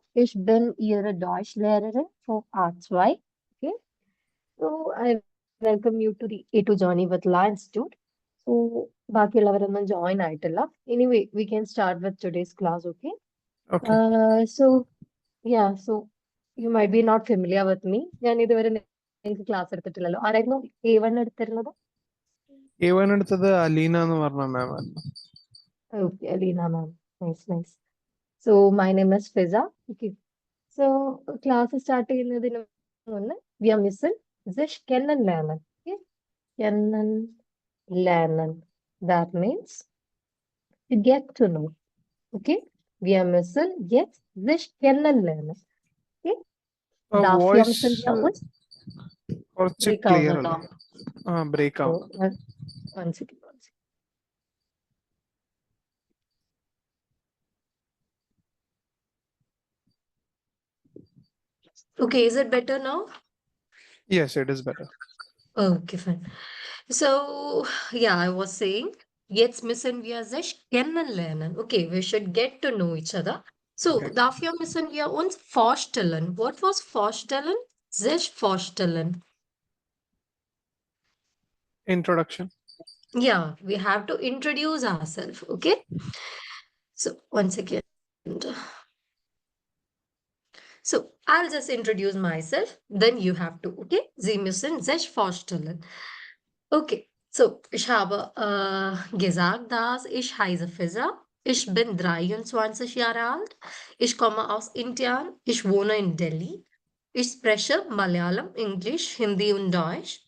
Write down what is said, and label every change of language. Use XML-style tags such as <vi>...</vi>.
<de>Ich bin Ihre Deutschlehrerin von A2.</de> <en>Okay. So, I welcome you to the A2 Journey with Law Institute.</en> <ml>So, ബാക്കിയുള്ളവരൊന്നും join ആയിട്ടില്ല.</ml> <en>Anyway, we can start with today's class, okay? Okay. So, yeah, so you might be not familiar with me.</en> <ml>ഞാൻ ഇതുവരെ നിങ്ങൾക്ക് class എടുത്തിട്ടില്ലല്ലോ. ആരായിരുന്നു A1 എടുത്തിരുന്നത്? A1 എടുത്തത് അലീന എന്ന് പറഞ്ഞ മാം ആയിരുന്നു.</ml> <en>Okay, Alina ma'am. Nice, nice. So, my name is Fizza. Okay. So, class start</en> <ml>ചെയ്യുന്നതിന് മുന്നേ</ml> <en>we are missing</en> <de>sich kennenlernen.</de> <en>Okay? Kennenlernen. That means to get to know. Okay?</en> <de>Wir müssen jetzt sich kennenlernen. Okay? Dafür</de> <en>voice</en> <de>müssen wir uns</de> <ml>കുറച്ച്</ml> <en>break clear</en> <ml>ആവുന്നുണ്ടോ? അല്ല. Break</ml> <en>So,</en> <ml>ആവും.</ml> <en>one second, one second. Okay, is it better now? Yes, it is better. Okay, fine. So, yeah, I was saying,</en> <de>jetzt müssen wir sich kennenlernen.</de> <en>Okay, we should get to know each other. So, Okay.</en> <de>dafür müssen wir uns vorstellen.</de> <en>What was</en> <de>vorstellen? Sich vorstellen.</de> <en>Introduction. Yeah, we have to introduce ourselves. Okay. So, one second. So, I'll just introduce myself. Then you have to. Okay.</en> <de>Sie müssen sich vorstellen. Okay. So, ich habe gesagt, dass ich heiße Fizza. Ich bin 23 Jahre alt. Ich komme aus Indien. Ich wohne in Delhi. Ich spreche Malayalam, Englisch, Hindi und Deutsch.</de>